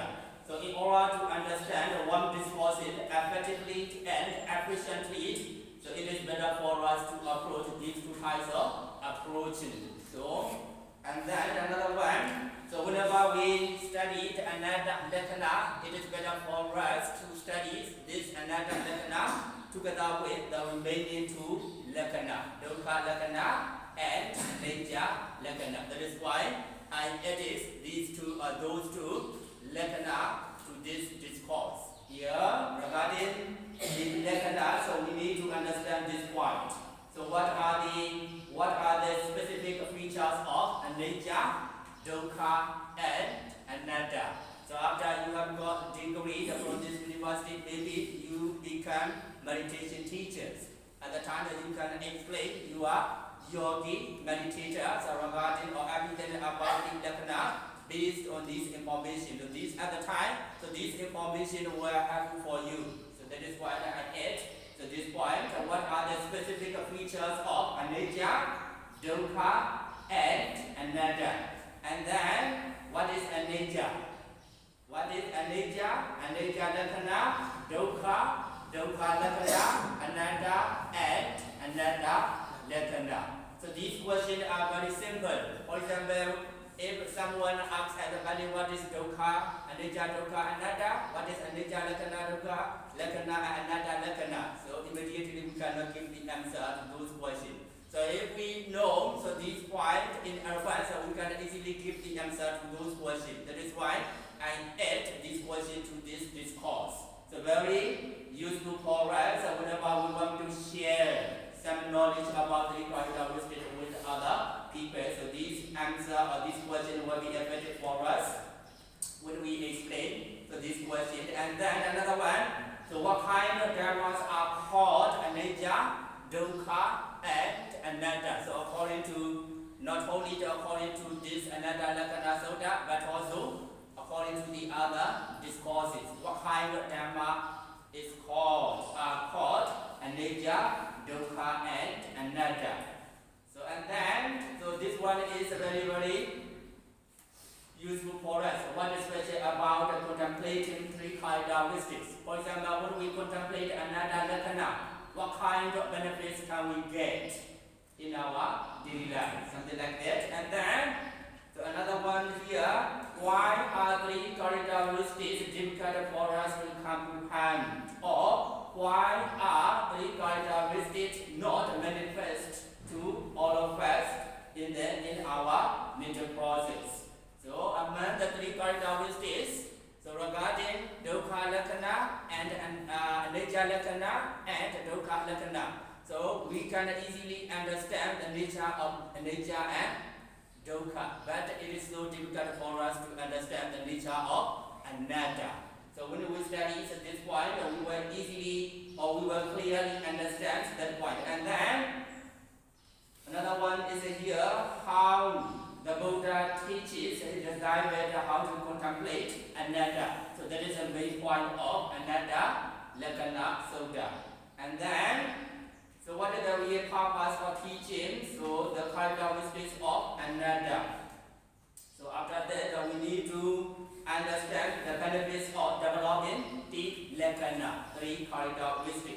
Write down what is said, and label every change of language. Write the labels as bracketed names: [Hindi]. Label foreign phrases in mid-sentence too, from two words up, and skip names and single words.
[English] So in order to understand one discourse effectively and efficiently, so it is better for us to approach these 2 types of approaching. So, and then another one, so whenever we study another lakkhana, it is better for us to study this another lakkhana together with the remaining 2 lakkhana, [Pali] dukkha lakkhana [English] and [Pali] anicca lakkhana. [English] That is why I added those 2 lakkhana to this discourse. Here, regarding the what are the specific features of [Pali] anicca, dukkha, [English] and anatta? So after you have got degree from this university, maybe you become meditation teachers. At the time that you can explain, you are yogi, meditators, regarding or everything about the lakkhana based on this information. So this at the time, so this information were helpful for you. So that is why I add to this point. What are the specific features of [Pali] anicca, dukkha, [English] and anatta? And then what is anicca? What is anicca? [Pali] Anicca lakkhana, dukkha, dukkha lakkhana, anatta, and anatta lakkhana. [English] So these questions are very simple. For example, if someone asks at the value what is [Pali] dukkha, anicca, dukkha, anatta, [English] what is [Pali] anicca, lakkhana, dukkha, lakkhana, anatta, lakkhana? [English] So immediately we cannot give the answer to those questions. So if we know this point in advance, we can easily give the answer to those questions. That is why I add this question to this discourse. So very useful for us whenever we want to share some knowledge about the characteristics with other people. So this answer or this question will be effective for us when we explain this question. And then another one. So what kind of dharmas are called [Pali] anicca, dukkha, [English] and anatta? So according to not only according to this [Pali] anatta lakkhana sutta, [English] but also according to the other discourses, what kind of dharma is called [Pali] anicca, dukkha, [English] and anatta. So and then this one is very, very useful for us. One especially about contemplating three characteristics. For example, when we contemplate [Pali] anatta lakkhana, [English] what kind of benefits can we get in our daily life? Something like that. And then another one here, why are three characteristics difficult for us to comprehend? Or why are three characteristics not manifest to all of us in our mental process? So among the three characteristics, so regarding [Pali] dukkha lakkhana [English] and [Pali] anicca lakkhana [English] and [Pali] dukkha lakkhana, [English] so we can easily understand the nature of anicca and dukkha, but it is so difficult for us to understand the nature of anatta. So when we study this point, we will easily or we will clearly understand that point. And then another one is here, how the Buddha teaches the guide how to contemplate anatta. So that is the main point of [Pali] anatta lakkhana sutta. [English] And then, so what is the real purpose of teaching? So the characteristics of anatta. So after that, we need to understand the benefits of developing the lakkhana, three characteristics.